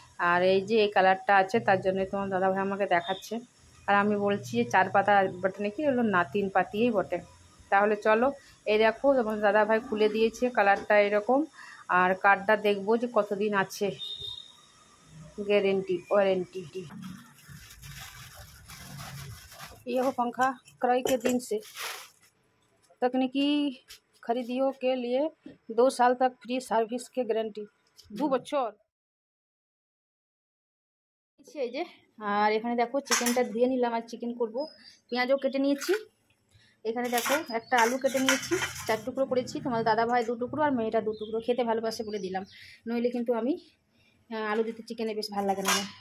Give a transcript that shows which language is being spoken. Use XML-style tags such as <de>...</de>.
<bn>আর এই যে এই কালারটা আছে, তার জন্য তোমার দাদা ভাই আমাকে দেখাচ্ছে। আর আমি বলছি যে 4 পাতা বটে নাকি, হলো না 3 পাতিয়েই বটে। তাহলে চলো এই দেখো তোমার দাদা ভাই খুলে দিয়েছে, কালারটা এরকম। আর কার্ডটা দেখবো যে কতদিন আছে, गारंटी वारंटी।</bn> <hi>ये हो पंखा क्रय के दिन से तकनीकी खरीदियों के लिए 2 साल तक फ्री सर्विस के गारंटी 2 বছর।</hi> <bn>এই যে আর এখানে দেখো চিকেনটা ধুয়ে নিলাম, আর চিকেন করব। পেঁয়াজও কেটে নিয়েছি, এখানে দেখো একটা আলু কেটে নিয়েছি, 4 টুকরো করেছি। তোমার দাদা ভাই 2 টুকরো আর মেয়েটা 2 টুকরো, খেতে ভালোবাসে বলে দিলাম, নইলে কিন্তু আমি আলু দিতে চিকেনে বেশ ভালো লাগে না।</bn>